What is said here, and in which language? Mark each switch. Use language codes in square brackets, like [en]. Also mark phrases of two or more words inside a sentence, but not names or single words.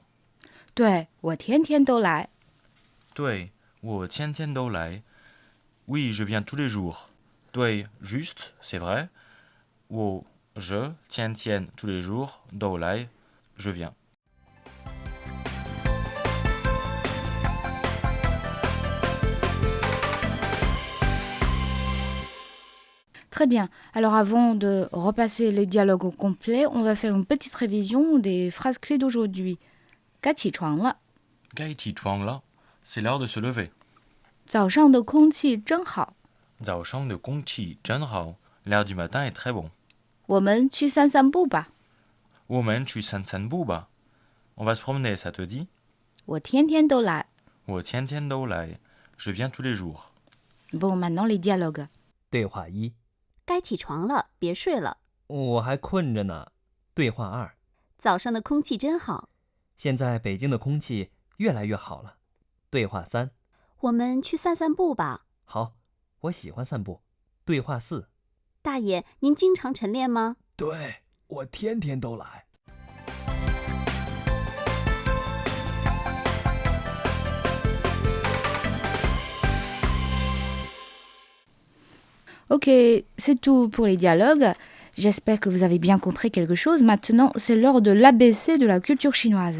[zh] 对，我天天都来。对，我天天都来. [fr] Oui, je viens tous les jours. 对, juste, c'est vrai. 我 je, tiens, tous les jours, 都来, je viens. Très bien. Alors avant de repasser les dialogues au complet, on va faire une petite révision des phrases clés d'aujourd'hui. [zh] 该起床了，该起床了, [fr] c'est l'heure de se lever. [zh] 早上的空气真好，早上的空气真好, [fr] l'air du matin est très bon. [zh] 我们去散散步吧。我们去散散步吧. [fr] On va se promener, ça te dit? [zh] 我天天都来。我天天都来, [fr] je viens tous les jours. Bon, maintenant les dialogues. [zh] 对话1。该起床了，别睡了。我还困着呢。对话2。早上的空气真好。现在北京的空气越来越好了。对话3。我们去散散步吧。好，我喜欢散步。对话4。大爷，您经常晨练吗？对，我天天都来。 [fr] Ok, c'est tout pour les dialogues. J'espère que vous avez bien compris quelque chose. Maintenant, c'est l'heure de l'ABC de la culture chinoise.